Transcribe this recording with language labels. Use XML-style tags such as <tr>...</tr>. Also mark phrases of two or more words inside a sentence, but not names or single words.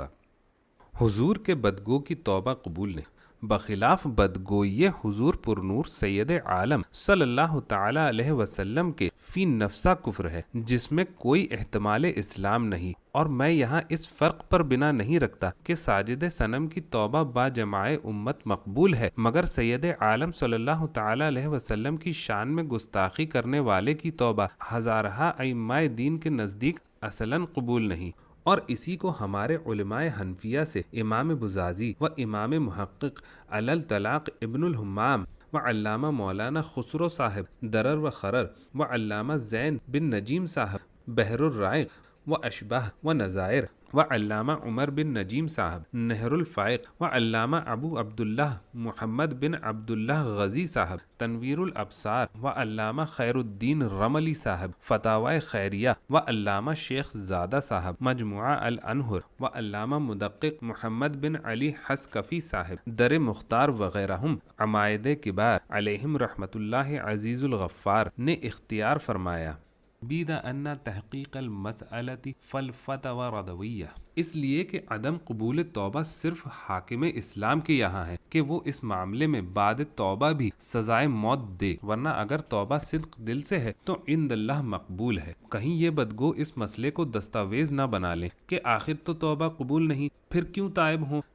<ur>حضور کے بدگو کی توبہ قبول نہیں، بخلاف بدگوئی حضور پرنور سید عالم</ur> <ar>صلی اللہ تعالی علیہ وسلم</ar> <ur>کے فی نفسہ کفر ہے جس میں کوئی احتمال اسلام نہیں، اور میں یہاں اس فرق پر بنا نہیں رکھتا کہ ساجد صنم کی توبہ با جماع امت مقبول ہے، مگر سید عالم</ur> <ar>صلی اللہ تعالی علیہ وسلم</ar> <ur>کی شان میں گستاخی کرنے والے کی توبہ ہزارہا ائمہ دین کے نزدیک اصلاً قبول نہیں، اور اسی کو ہمارے علماء حنفیہ سے امام بزازی و امام محقق علی طلاق ابن الحمام و علامہ مولانا خسرو صاحب درر و خرر و علامہ زین بن نجیم صاحب بحر الرائق و اشباہ و نظائر و علامہ عمر بن نجیم صاحب نہر الفائق و علامہ ابو عبداللہ محمد بن عبداللہ غزی صاحب تنویر الابصار و علامہ خیر الدین رملی صاحب فتاوی خیریہ و علامہ شیخ زادہ صاحب مجموعہ الانہر و علامہ مدقق محمد بن علی حسکفی صاحب در مختار وغیرہ عمائد کبار</ur> <ar>علیہم رحمۃ اللہ عزیز الغفار</ar> <ur>نے اختیار فرمایا</ur> <ar>بیدہ انا تحقیق المسئلتی فالفتوی ردویہ،</ar> <ur>اس لیے کہ عدم قبول توبہ صرف حاکم اسلام کے یہاں ہے کہ وہ اس معاملے میں بعد توبہ بھی سزائے موت دے، ورنہ اگر توبہ صدق دل سے ہے تو</ur> <ar>عند اللہ</ar> <ur>مقبول ہے۔ کہیں یہ بدگو اس مسئلے کو دستاویز نہ بنا لیں کہ آخر تو توبہ قبول نہیں، پھر کیوں تائب ہوں؟</ur>